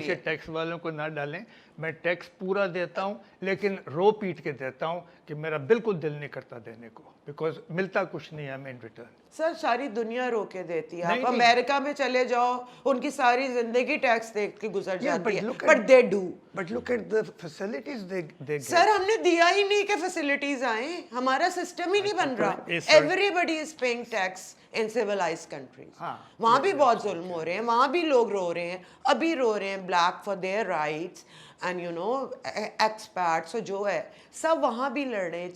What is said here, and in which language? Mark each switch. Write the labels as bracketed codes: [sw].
[ur] پیچھے ٹیکس والوں کو نہ ڈالیں. میں ٹیکس پورا دیتا ہوں لیکن رو پیٹ کے دیتا ہوں کہ میرا بالکل دل نہیں کرتا دینے کو, بیکاز ملتا کچھ نہیں ہے ہمیں ان ریٹرن. سر ساری دنیا رو کے دیتی ہے. آپ امریکہ میں چلے جاؤ, ان کی ساری زندگی ٹیکس دے کے گزر جاتی ہے, [en] But they do. But look at the facilities they get. [ur] سر ہم نے دیا ہی نہیں کہ فیسلٹیز آئیں, ہمارا سسٹم ہی نہیں بن رہا. [en] Everybody is paying tax in civilised countries. [ur] وہاں بھی بہت ظلم ہو رہے ہیں, وہاں بھی لوگ رو رہے ہیں, ابھی رو رہے ہیں [en] black for their rights and you know [ur] ایکسپیرٹس جو ہے سب وہاں بھی لڑ رہے ہیں.